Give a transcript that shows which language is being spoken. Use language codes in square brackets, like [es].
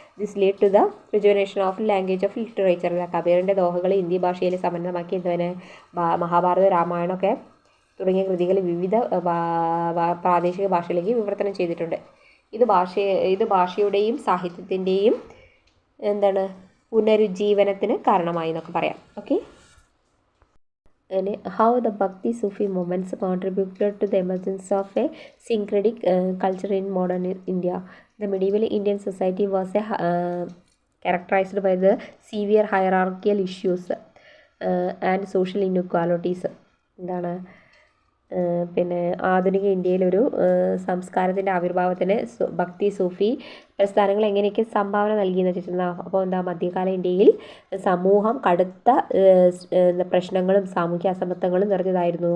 [en] This lead to the rejuvenation of language of literature. [ml] കബീറിൻ്റെ ദോഹകൾ Hindi ഭാഷയിൽ സമന്വയമാക്കി എന്തുവനെ മഹാഭാരത, രാമായണമൊക്കെ തുടങ്ങിയ കൃതികൾ വിവിധ പ്രാദേശിക ഭാഷയിലേക്ക് വിവർത്തനം ചെയ്തിട്ടുണ്ട്. ഇത് ഭാഷയുടെയും സാഹിത്യത്തിൻ്റെയും എന്താണ് പുനരുജ്ജീവനത്തിന് കാരണമായി എന്നൊക്കെ പറയാം. [en] Okay, how the Bhakti Sufi movements contributed to the emergence of a syncretic culture in modern India. The medieval Indian society was characterized by the severe hierarchical issues and social inequalities. [ml] എന്താണ്? പിന്നെ ആധുനിക ഇന്ത്യയിലൊരു സംസ്കാരത്തിൻ്റെ ആവിർഭാവത്തിന് ഭക്തി സൂഫി പ്രസ്ഥാനങ്ങൾ എങ്ങനെയൊക്കെ സംഭാവന നൽകിയെന്ന് വെച്ചിട്ടുണ്ടെങ്കിൽ, അപ്പോൾ എന്താ മധ്യകാല ഇന്ത്യയിൽ സമൂഹം കടുത്ത പ്രശ്നങ്ങളും സാമൂഹ്യ അസമത്വങ്ങളും നിറഞ്ഞതായിരുന്നു.